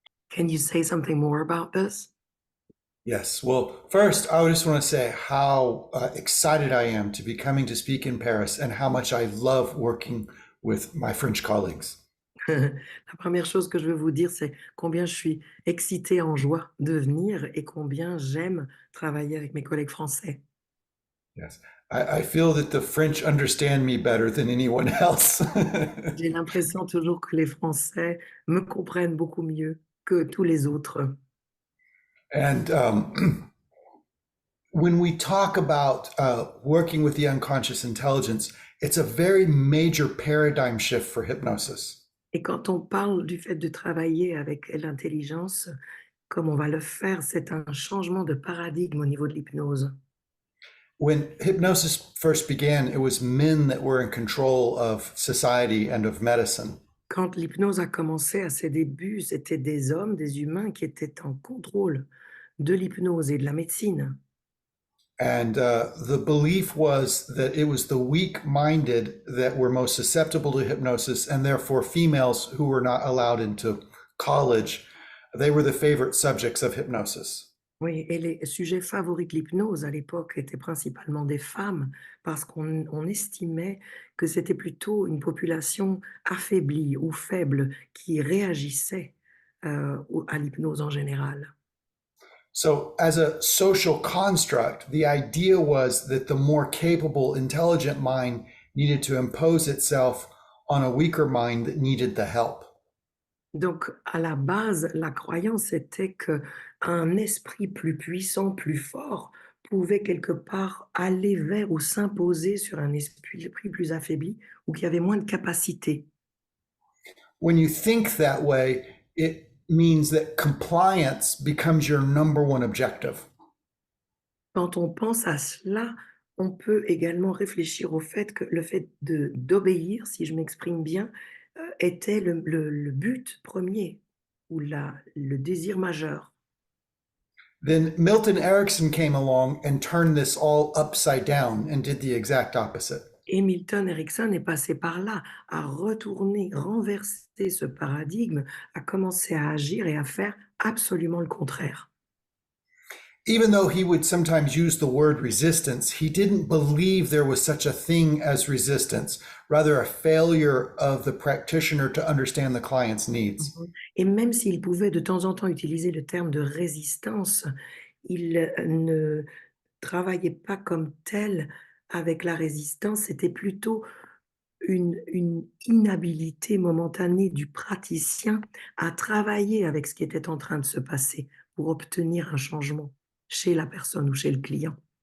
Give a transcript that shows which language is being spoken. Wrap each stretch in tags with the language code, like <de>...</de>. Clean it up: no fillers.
<en>Can you say something more about this? Yes. Well, first, I just want to say how excited I am to be coming to speak in Paris and how much I love working with my French colleagues.</en> <fr>La première chose que je veux vous dire, c'est combien je suis excitée en joie de venir et combien j'aime travailler avec mes collègues français.</fr> <en>Yes. I feel that the French understand me better than anyone else.</en> <fr>J'ai l'impression toujours que les Français me comprennent beaucoup mieux que tous les autres.</fr> <en>And when we talk about working with the unconscious intelligence, it's a very major paradigm shift for hypnosis.</en> <fr>Et quand on parle du fait de travailler avec l'intelligence, comme on va le faire, c'est un changement de paradigme au niveau de l'hypnose.</fr> <en>When hypnosis first began, it was men that were in control of society and of medicine.</en> <fr>Quand l'hypnose a commencé à ses débuts, c'était des hommes, des humains qui étaient en contrôle de l'hypnose et de la médecine.</fr> <en>And the belief was that it was the weak-minded that were most susceptible to hypnosis, and therefore females who were not allowed into college, they were the favorite subjects of hypnosis.</en> <fr>Oui, et les sujets favoris de l'hypnose à l'époque étaient principalement des femmes, parce qu'on estimait que c'était plutôt une population affaiblie ou faible qui réagissait à l'hypnose en général.</fr> <en>So, as a social construct, the idea was that the more capable, intelligent mind needed to impose itself on a weaker mind that needed the help.</en> <fr>Donc, à la base, la croyance était qu'un esprit plus puissant, plus fort, pouvait quelque part aller vers ou s'imposer sur un esprit plus affaibli ou qui avait moins de capacité.</fr> <en>When you think that way, it means that compliance becomes your number one objective.</en> <fr>Quand on pense à cela, on peut également réfléchir au fait que le fait d'obéir, si je m'exprime bien, était le but premier ou le désir majeur.</fr> <en>Then Milton Erickson came along and turned this all upside down and did the exact opposite.</en> <fr>Et Milton Erickson est passé par là, à retourner, renverser ce paradigme, à commencer à agir et à faire absolument le contraire.</fr> <en>Even though he would sometimes use the word resistance, he didn't believe there was such a thing as resistance, rather a failure of the practitioner to understand the client's needs.</en> <fr>Et même s'il pouvait de temps en temps utiliser le terme de résistance, il ne travaillait pas comme tel avec la résistance, c'était plutôt une inhabilité momentanée du praticien à travailler avec ce qui était en train de se passer pour obtenir un changement chez la personne ou chez le client.</fr>